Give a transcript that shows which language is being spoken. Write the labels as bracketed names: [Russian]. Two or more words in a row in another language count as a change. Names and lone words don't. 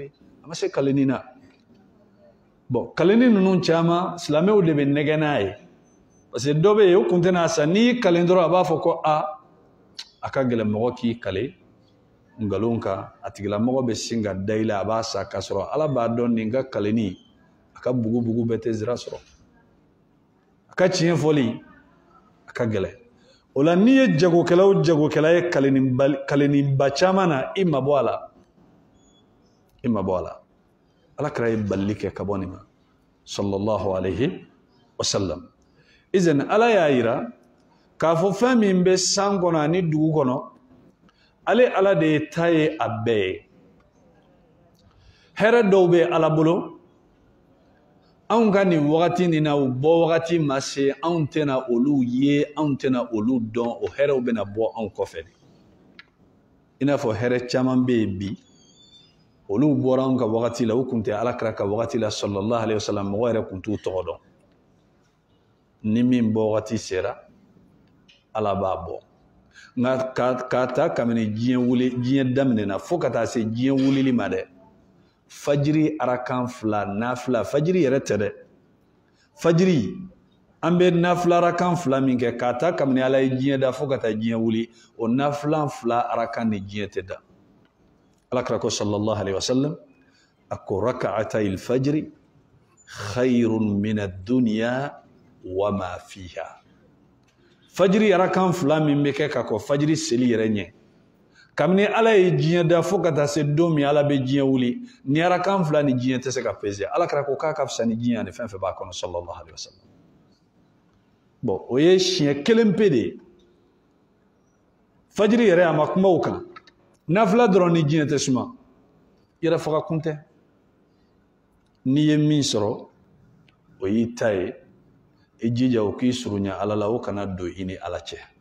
[Bambara] yen a ma se kaleni na bon kaleni ninnu caman silamɛw de bɛ nɛgɛ n'a ye [French] parce que [Bambara] dɔ bɛ yen o kun tɛ n'a san n'i kalen dɔrɔn a b'a fɔ ko a ka gɛlɛn mɔgɔ k'i kale nkalon kan a tigilamɔgɔ bɛ sin ka da i la a b'a sa k'a sɔrɔ ala b'a dɔn nin ka kaleni a ka bugu bɛɛ tɛ zira sɔrɔ a ka tiɲɛ fɔli a ka gɛlɛn ola n'i ye jagokɛla o jagokɛla ye kalenninba caman na i mabɔ a la alakira ye balili kɛ ka bɔ nin ma [Arabic] صلى الله عليه وسلم [Bambara] izan ala y'a yira k'a fɔ fɛn min bɛ san kɔnɔ ani dugu kɔnɔ ale ala de ye ta ye a bɛɛ ye hɛrɛ dɔw bɛ ala bolo anw ka nin wagati nin na u bɔ wagati ma se anw tɛna olu ye anw tɛna olu dɔn o hɛrɛw bɛna bɔ anw kɔfɛ i n'a fɔ hɛrɛ caman bɛ yen bi olu bɔra anw ka wagati la u kun tɛ alakira ka wagati la [Arabic] صلى الله عليه وسلم [Bambara] mɔgɔ yɛrɛ kun t'u tɔgɔ dɔn ni min bɔ wagati sera ala b'a bɔ nka k'a ta kabini diɲɛ daminɛna fo ka taa se diɲɛ wulili ma dɛ fajiri arakan 2 nafila fajiri yɛrɛ tɛ dɛ fajiri an bɛ nafila arakan 2 min kɛ k'a ta kabini ala ye diɲɛ da fo ka taa diɲɛ wuli o nafila 2 arakan ni diɲɛ tɛ da alakira ko [Arabic] صلى الله عليه وسلم [Bambara] a ko [Arabic] ركعتا الفجر خير من الدنيا وما فيها [Bambara] fajiri arakan 2 min bɛ kɛ ka ko fajiri seli yɛrɛ ɲɛ kabini ala ye diɲɛ da fo ka taa se don min ala bɛ diɲɛ wuli ni arakan 2 ni diɲɛ tɛ se ka pese alakira ko k'a ka fisa ni diɲɛ ani fɛn fɛn b'a kɔnɔ [Arabic] صلى الله عليه وسلم [Bambara] bon o ye siɲɛ kelen pe de ye fajiri yɛrɛ a ma kuma o kan nafila dɔrɔn ni diɲɛ tɛ suma yɛrɛ faga kun tɛ n'i ye min sɔrɔ o y'i ta ye i jija o k'i surunya ala la o kana don i ni ala cɛ